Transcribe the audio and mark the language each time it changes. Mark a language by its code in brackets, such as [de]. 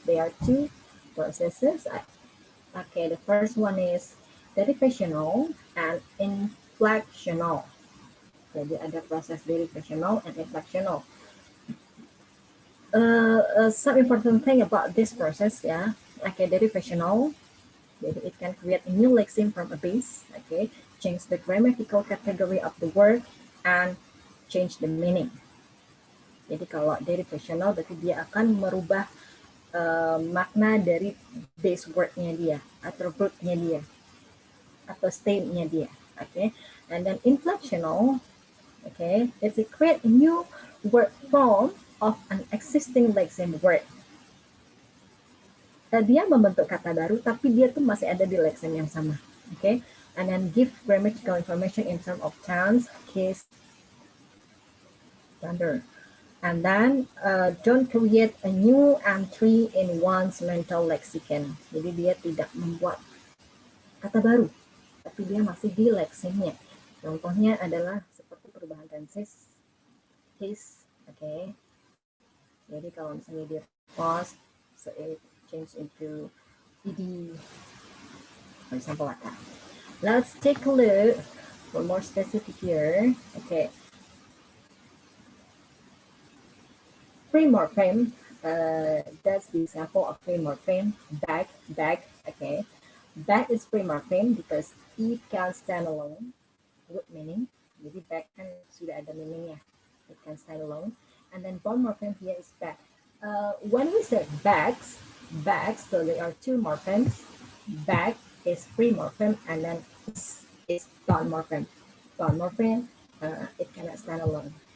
[en] There are two processes. Okay, the first one is derivational and inflectional. [id] Jadi ada proses [en] derivational and inflectional. some important thing about this process, yeah, okay, derivational. It can create a new lexeme from a base, okay, change the grammatical category of the word, and change the meaning. [id] Jadi kalau derivational berarti dia akan merubah makna dari base wordnya dia, atau rootnya dia, atau stemnya dia, okay. [en] And then inflectional, okay, is to create a new word form of an existing lexeme word. [id] Dia membentuk kata baru, tapi dia tuh masih ada di lexeme yang sama, okay. [en] And then give grammatical information in terms of tense, case, gender. And then don't create a new entry in one's mental lexicon. [id] Jadi dia tidak membuat kata baru, tapi dia masih di lexemnya. Contohnya adalah seperti perubahan tenses, case, okay. Jadi kalau misalnya dia pause, so it change into ed, for example, like that. [en] Let's take a look for more specific here. Okay. Free morpheme, that's the example of free morpheme. Bag, okay. Bag is free morpheme because it can stand alone with meaning. [id] Jadi bag kan sudah ada meaningnya. [en] It can stand alone. And then bond morpheme here is bag. When we say bags, so there are two morphemes. Bag is free morpheme, and then is bond morpheme. Bond morpheme, it cannot stand alone.